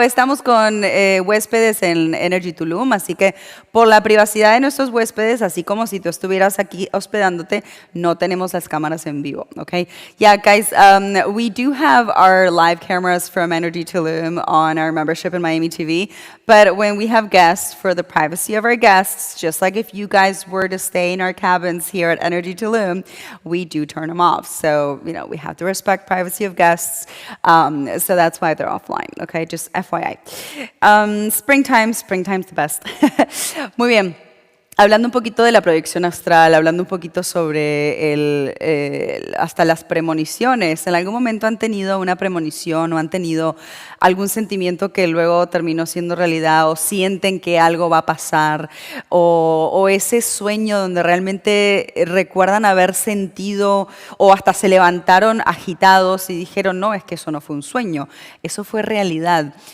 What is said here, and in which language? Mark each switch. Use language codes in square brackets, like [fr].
[es] Estamos con huéspedes en Energy Tulum, así que por la privacidad de nuestros huéspedes, así como si tú estuvieras aquí hospedándote, no tenemos las cámaras en vivo, okay? [en] Yeah, guys, we do have our live cameras from Energy Tulum on our membership in Miami TV, but when we have guests, for the privacy of our guests, just like if you guys were to stay in our cabins here at Energy Tulum, we do turn them off. So, you know, we have to respect privacy of guests, so that's why they're offline, okay? Just FYI. Springtime's the best. [es] Muy bien. Hablando un poquito de la proyección astral, hablando un poquito sobre hasta las premoniciones. ¿En algún momento han tenido una premonición o han tenido algún sentimiento que luego terminó siendo realidad, o sienten que algo va a pasar, o ese sueño donde realmente recuerdan haber sentido o hasta se levantaron agitados y dijeron, no, es que eso no fue un sueño, eso fue realidad?